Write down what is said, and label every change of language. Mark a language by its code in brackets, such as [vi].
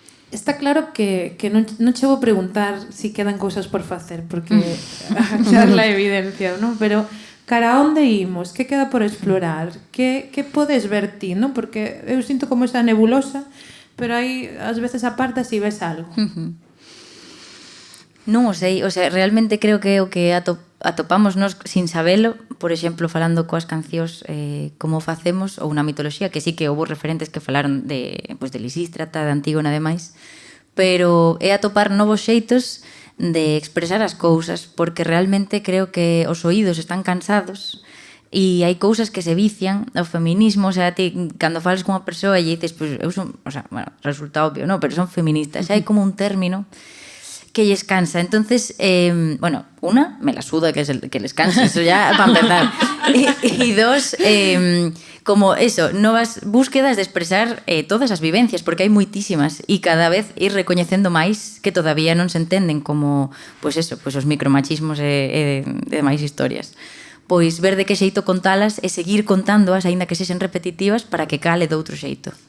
[gl] Está claro que non che vou preguntar si quedan cousas por facer, porque a charla é evidencia, non? Pero cara a onde imos? Que queda por explorar? Que podes ver ti, non? Porque eu sinto como esa nebulosa, pero aí ás veces apartas e ves algo. Non o sei, o sea, realmente creo que é o que atopamos nos sin sabelo, por exemplo, falando coas cancións como facemos, ou na mitoloxía, que sí que houve referentes que falaron de Lisístrata, de Antígona e demais, pero é atopar novos xeitos de expresar as cousas, porque realmente creo que os oídos están cansados e hai cousas que se vician. O feminismo, o sea, ti, cando fales con unha persoa e dices, pues, eu son, o sea, bueno, resulta obvio, no, pero son feministas, xa hai como un término lles cansa. [es] Entonces, bueno, una, me la suda que les canse, eso ya para empezar. Y dos, [gl] como eso, novas búsquedas de expresar todas as vivencias, porque hai moitísimas, e cada vez ir recoñecendo máis que todavía non se entenden como, pois eso, pois os micromachismos e máis historias. Pois ver de que xeito contalas e seguir contándoas, aínda que sexen repetitivas, para que cale de outro xeito.